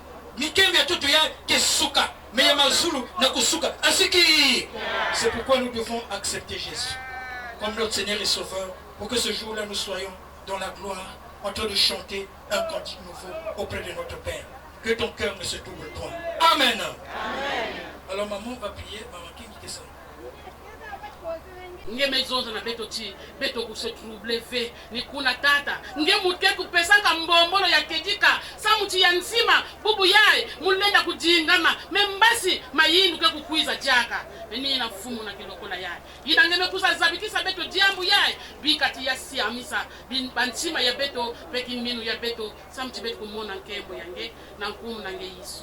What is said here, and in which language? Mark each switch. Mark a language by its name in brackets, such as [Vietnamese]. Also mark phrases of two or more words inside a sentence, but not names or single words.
[French] C'est pourquoi nous devons accepter Jésus comme notre Seigneur et Sauveur pour que ce jour-là nous soyons dans la gloire en train de chanter un cantique nouveau auprès de notre Père. Que ton cœur ne se trouble point. Amen. Amen. Alors maman va prier, maman qui dit ça. [Kituba (Democratic Republic of Congo)] Nge mezonza na beto ti beto ku [French] se trouble [Kituba (Democratic Republic of Congo)] ve ni kuna tata nge mutke kupesanga mbombolo ya kedika sa muti ya nsima bubu yae mulenda kujingama membasi mayindu ke kukwiza jaka ni na fumu na kilokola yae yidangeme kusazabikisa beto diambu yae bikati ya siamisa bantima ya beto peki minu ya beto sa muti beto kumona nkembo yange na nkumu nange Yesu.